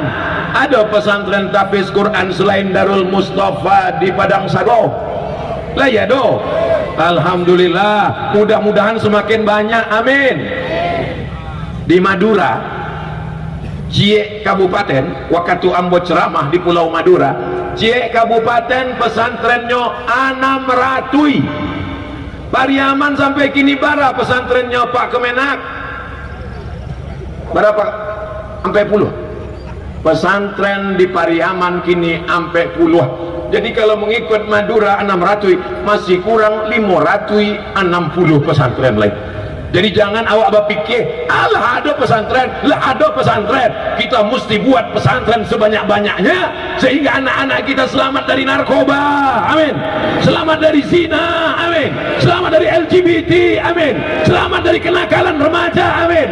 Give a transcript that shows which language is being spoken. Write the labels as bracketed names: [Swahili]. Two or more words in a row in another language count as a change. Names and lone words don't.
[Indonesian] Ada pesantren tahfiz Quran selain Darul Mustafa di Padang Sago? [Minangkabau] Lah ya do. [Indonesian] Alhamdulillah, mudah-mudahan semakin banyak, amin. Di Madura, Cie Kabupaten, [Minangkabau] waktu ambo ceramah [Indonesian] di Pulau Madura, Cie Kabupaten pesantrennya 600. [Minangkabau] Pariaman sampai kini bara pesantrennya Pak Kemenak. [Indonesian] Berapa? Sampai puluh. Pesantren di Pariaman kini sampai puluh. Jadi kalau mengikut Madura 600, masih kurang 560 pesantren lain. Jadi [Minangkabau] jangan awak berpikir alah [Indonesian] ada pesantren, lah ada pesantren. Kita mesti buat pesantren sebanyak-banyaknya sehingga anak-anak kita selamat dari narkoba, amin, selamat dari zina, amin, selamat dari LGBT, amin, selamat dari kenakalan remaja, amin.